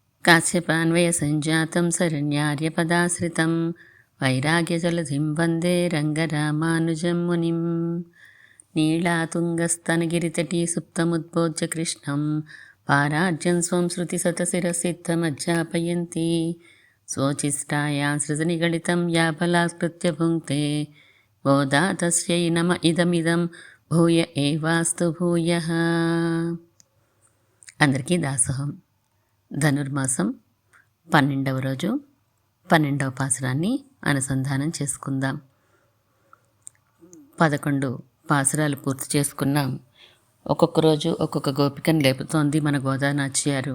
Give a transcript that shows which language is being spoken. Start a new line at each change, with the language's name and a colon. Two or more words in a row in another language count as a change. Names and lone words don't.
Sanskrit: काश्यपान्वयसञ्जातं शरण्यार्यपदाश्रितं वैराग्यजलधिं वन्दे रङ्गरामानुजं मुनिं नीलातुङ्गस्तनगिरितटी सुप्तमुद्बोध्य कृष्णं पारार्जं स्वं श्रुतिशतशिरसिद्धमज्जापयन्ती स्वोचिष्टायां सृजनिगलितं या बलात्कृत्य भुङ्क्ते गोदा तस्यै नम इदमिदं भूय एवास्तु भूयः.
Telugu: అందరికీ దాసోహం. ధనుర్మాసం 12వ రోజు 12వ పాసురాన్ని అనుసంధానం చేసుకుందాం. 11 పాసురాలు పూర్తి చేసుకున్నాం. ఒక్కొక్క రోజు ఒక్కొక్క గోపికను లేపుతోంది మన గోదానాచ్యారు.